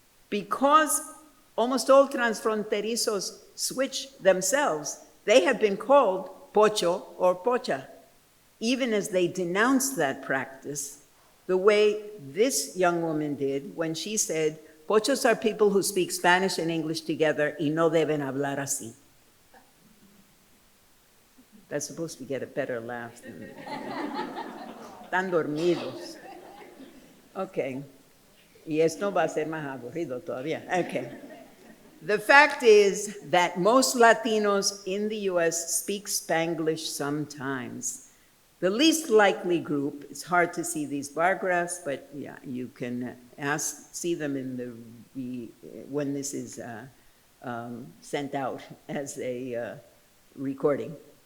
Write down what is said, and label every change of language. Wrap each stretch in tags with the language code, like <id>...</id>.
<en>Because almost all transfronterizos switch themselves, they have been called pocho or pocha, even as they denounce that practice the way this young woman did when she said, pochos are people who speak Spanish and English together</en> <es>y no deben hablar así.</es> <en>That's supposed to get a better laugh than</en> <es>Están dormidos.</es> <en>Okay.</en> <es>Y esto va a ser más aburrido todavía.</es> <en>Okay. The fact is that most Latinos in the US speak Spanglish sometimes. The least likely group, it's hard to see these bar graphs, but yeah, you can see them in when this is sent out as a recording.</en>